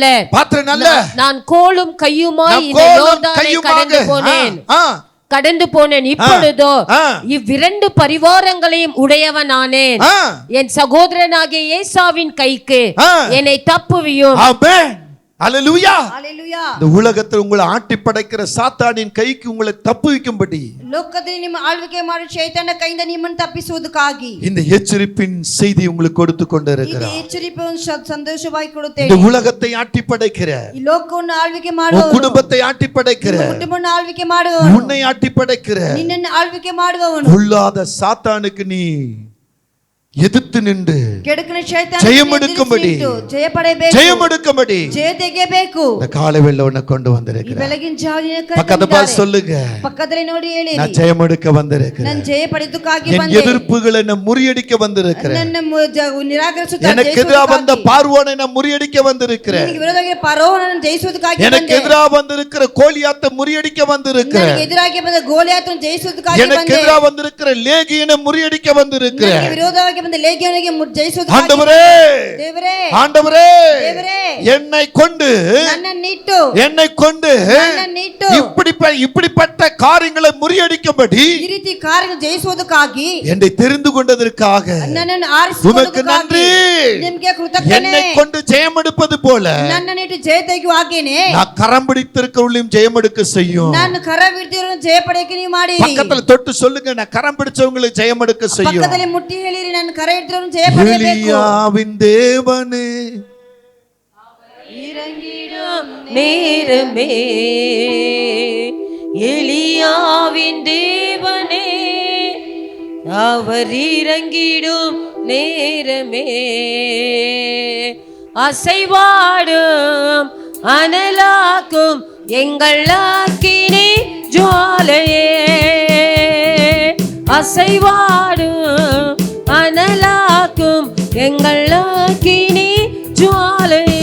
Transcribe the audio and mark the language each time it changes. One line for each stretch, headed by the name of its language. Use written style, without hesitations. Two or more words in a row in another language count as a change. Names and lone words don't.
Tamil: நான் கோலும் கையுமாய் இந்த யோர்தானை கடந்து போனேன். இப்பொழுதோ இவ்விரண்டு பரிவாரங்களையும் உடையவனானேன். என் சகோதரனாகிய ஏசாவின் கைக்கு என்னை தப்புவியும். அல்லேலூயா. அல்லேலூயா. இந்த உலகத்தில் உங்களை ஆட்டி படைக்கிற சாத்தானின் கைக்கு உங்களை தப்புவிக்கும்படி
Kannada: ಲೋಕದಲ್ಲಿ ನಿಮ್ಮ ಆಳ್ವಿಕೆ ಮಾಡುವ ಶೈತಾನ ಕೈಯಿಂದ ನಿಮ್ಮನ್ನು ತಪ್ಪಿಸುವುದಕ್ಕಾಗಿ
Tamil: இந்த எச்சரிப்பின் செய்தி உங்களுக்கு கொடுத்து கொண்டிருக்கிறார்.
Kannada: ಈ ಎಚ್ಚರಿಕೆಯನ್ನು ಸಂತೋಷವಾಗಿ ಕೊಡುತ್ತೇನೆ.
Tamil: இந்த உலகத்தை ஆட்டி படைக்கிற,
Kannada: ಈ ಲೋಕವನ್ನು ಆಳ್ವಿಕೆ ಮಾಡುವವನು,
Tamil: குடும்பத்தை ஆட்டி படைக்கிற,
Kannada: ಕುಟುಂಬವನ್ನು ಆಳ್ವಿಕೆ ಮಾಡುವವನು,
Tamil: உன்னை ஆட்டி படைக்கிற,
Kannada: ನಿನ್ನನ್ನು ಆಳ್ವಿಕೆ ಮಾಡುವವನು,
Tamil: பொல்லாத சாத்தானுக்கு நீ எதிர்த்து நின்று
Kannada: ಕೆಡುಕನ ಶೈತಾನ
Tamil: ஜெயம் எடுக்கும்படி,
Kannada: ಜಯ ಪಡೆಯಬೇಕು,
Tamil: ஜெயம் எடுக்கும்படி
Kannada: ಜಯ ತೆಗೆಯಬೇಕು.
Tamil: இந்த காலை வேளை உன்னை கொண்டு வந்திருக்கிறேன்.
Kannada: ಬೆಳಗಿನ ಜಾವನ
Tamil: பக்கத்துல பார்த்து சொல்லுங்க,
Kannada: ಪಕ್ಕದಲ್ಲಿ ನೋಡಿ ಹೇಳಿ,
Tamil: நான் ஜெயம் எடுக்க வந்திருக்கிறேன்.
Kannada: ನಾನು ಜಯ ಪಡೆದುಕ್ಕಾಗಿ
Tamil: என்
Kannada: ಬಂದೆ.
Tamil: எதிர்ப்புகளை நான் முறியடிக்க வந்திருக்கிறேன்.
Kannada: ನನ್ನ ನಿರಾಕರಿಸುತ್ತಾ
Tamil: எனக்கு எதிராக வந்த பார்வோனை நான் முறியடிக்க வந்திருக்கிறேன்.
Kannada: ನನಗೆ ವಿರೋಧವಾಗಿ ಫರೋಹನನ್ನು ಜಯಿಸುವುದಕ್ಕಾಗಿ ಬಂದೆ.
Tamil: எனக்கு எதிராக வந்திருக்கிற கோலியாத்தை முறியடிக்க வந்திருக்கிறேன்.
Kannada: ನನಗೆ ಎದುರಾಗಿ ಬಂದ ಗೋಲಿಯಾತನನ್ನು ಜಯಿಸುವುದಕ್ಕಾಗಿ ಬಂದೆ.
Tamil: எனக்கு எதிராக வந்திருக்கிற லேகியனை முறியடிக்க வந்திருக்கிறேன்.
Kannada: ನನಗೆ ವಿರೋಧವಾಗಿ ಬಂದ ಲೇಖಿಯನಿಗೆ ಜಯಿಸುವುದಕ್ಕಾಗಿ
Tamil: ஆண்டவரே,
Kannada: ದೇವರೇ,
Tamil: ஆண்டவரே,
Kannada: ದೇವರೇ,
Tamil: என்னை கொண்டு இப்படிப்பட்ட காரியங்களை முறியடிக்கும்படி
Kannada: ಈ ರೀತಿ ಕಾರ್ಯಗಳನ್ನು ಜಯಿಸುವುದಕ್ಕಾಗಿ
Tamil: என்னை தெரிந்து கொண்டதற்காக
Kannada: ನನ್ನನ್ನು
Tamil: உமக்கு நன்றி.
Kannada: ನಿಮಗೆ ಕೃತಜ್ಞತೆ.
Tamil: என்னை கொண்டு ஜெயம் எடுப்பது போல
Kannada: ನನ್ನನ್ನು ಇಟ್ಟು ಜಯ ತೆಗೆಯುವ ಹಾಗೇನೆ
Tamil: நான் கரம் பிடித்திருக்கவளையும் ஜெயம் எடுக்க செய்யும்.
Kannada: ನಾನು ಕರ ಹಿಡಿದಿರೋ ಜಯ ಪಡೆಯಕ್ಕೆ ನೀವು ಮಾಡಿರಿ.
Tamil: பக்கத்துல தொட்டு சொல்லுங்க, நான் கரம் பிடிச்சவங்களுக்கு ஜெயம் எடுக்க செய்யும்.
Kannada: ಪಕ್ಕದಲ್ಲಿ ಮುಟ್ಟಿ ಹೇಳಿರಿ, ನಾನು ಕರ ಹಿಡಿದಿರೋ ಜಯ ಪಡೆಯಬೇಕು.
Tamil: எலியாவின் தேவனே இறங்கிடும் நேரமே, எலியாவின் தேவனே, அவர் இறங்கிடும் நேரமே, அசைவாடும் அனலாக்கும் எங்கள் அக்கினி ஜுவாலையே, அசைவாடும் அனலாக்கும் எங்கள் அக்கினி ஜுவாலையே.